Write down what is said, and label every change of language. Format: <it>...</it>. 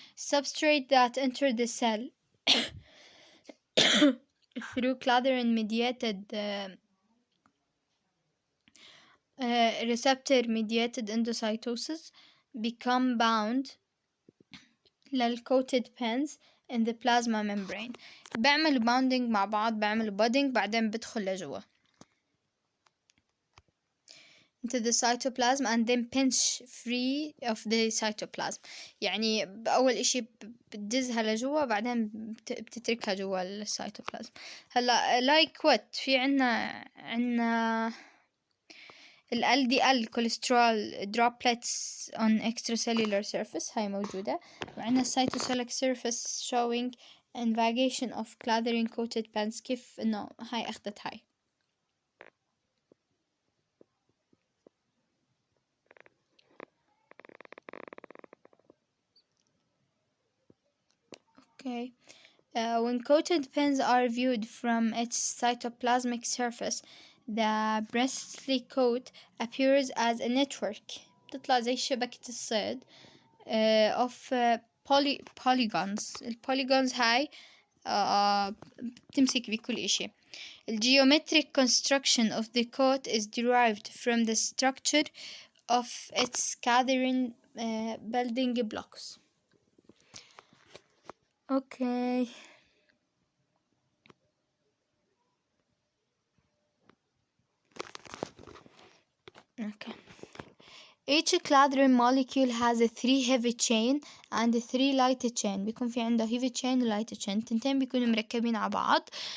<en>Substrate that enter the cell through clathrin mediated receptor mediated endocytosis become bound للcoated pens in the plasma membrane.</en> <ar>بعملوا bonding مع بعض، بعملوا budding، بعدين بدخل لجوا</ar> <en>into the cytoplasm and then pinch free of the cytoplasm.</en> <ar>يعني أول إشي بتدزها لجوا بعدين بتتركها جوا السيتوبلازم.</ar> <en>هلا like what في عنا ال LDL cholesterol droplets on extracellular surface</en> <ar>هاي موجودة، وعنا</ar> <en>cytosolic surface showing invagation of clathrin coated pens.</en> <ar>كيف إنه هاي أخدت هاي.</ar> <en>Okay. When coated pens are viewed from its cytoplasmic surface, the bristly coat appears as a network.</en> <ar>بتطلع زي شبكة الصيد</ar> <en>of polygons.</en> <ar>البوليجونز هاي بتمسك بكل إشي.</ar> <en>The geometric construction of the coat is derived from the structure of its gathering building blocks. Okay. Each clathrin molecule has a 3 heavy chain and a 3 light chain.</en> <ar>بيكون في عنده heavy chain و light chain. التنتين بيكونوا مركبين على بعض.</ar>